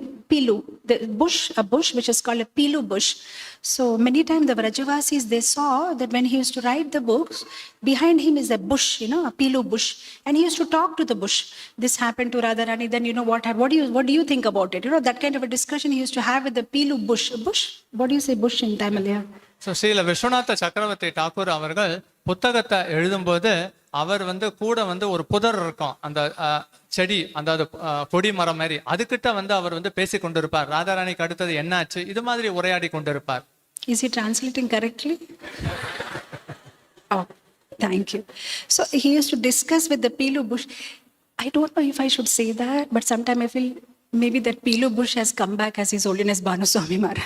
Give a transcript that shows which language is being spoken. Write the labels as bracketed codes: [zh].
[en] Pilu, the bush, a bush which is called a Pilu bush. So many times the Vrajavasis, they saw that when he used to write the books, behind him is a bush, you know, a Pilu bush, and he used to talk to the bush. This happened to Radharani, then you know what do you think about it? You know, that kind of a discussion he used to have with the Pilu bush. Bush? What do you say bush in Tamil here? [ta] So Srila Viswanatha சக்கரவர்த்தி டாக்கூர் அவர்கள் புத்தகத்தை எழுதும்போது அவர் வந்து கூட வந்து ஒரு புதர் இருக்கும், அந்த செடி, அந்த கொடி மரம் மாதிரி, அதுக்கிட்ட வந்து அவர் வந்து பேசி கொண்டிருப்பார். ராதாராணிக்கு அடுத்தது என்ன ஆச்சு, இது மாதிரி உரையாடி கொண்டிருப்பார். [en] Is he translating correctly? Oh, thank you. So he used to discuss with the Pilu bush. I don't know if I should say that, but sometimes I feel maybe that Pilu bush has come back as His Holiness Bhanu Swami